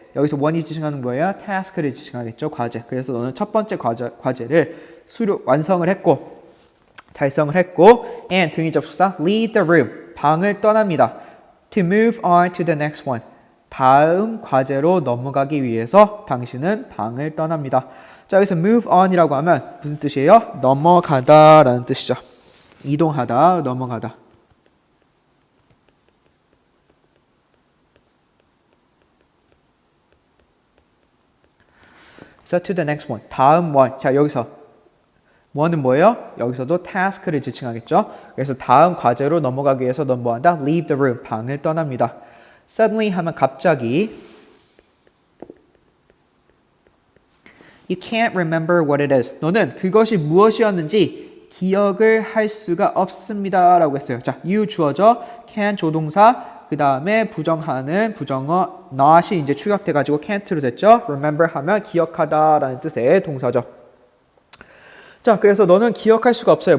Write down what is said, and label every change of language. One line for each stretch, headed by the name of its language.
Korean: 여기서 one이 지칭하는 거예요. task를 지칭하겠죠. 과제. 그래서 너는 첫 번째 과제를 완성을 했고 달성을 했고 and 등위 접속사
English: leave the room,
Korean: 방을 떠납니다.
English: To move on to the next one.
Korean: 다음 과제로 넘어가기 위해서 당신은 방을 떠납니다. 자, 여기서 move on이라고 하면 무슨 뜻이에요? 넘어가다라는 뜻이죠. 이동하다, 넘어가다.
English: So to the next one.
Korean: 다음
English: one.
Korean: 자, 여기서 one은 뭐예요? 여기서도 task를 지칭하겠죠. 그래서 다음 과제로 넘어가기 위해서 넌 뭐한다?
English: Leave the room.
Korean: 방을 떠납니다.
English: Suddenly
Korean: 하면 갑자기
English: You can't remember what it is.
Korean: 너는 그것이 무엇이었는지 기억을 할 수가 없습니다. 라고 했어요. 자, you 주어져, can 조동사, 그 다음에 부정하는 부정어 not이 이제 추격돼가지고 can't로 됐죠. Remember 하면 기억하다 라는 뜻의 동사죠. 자, 그래서 너는 기억할 수가 없어요.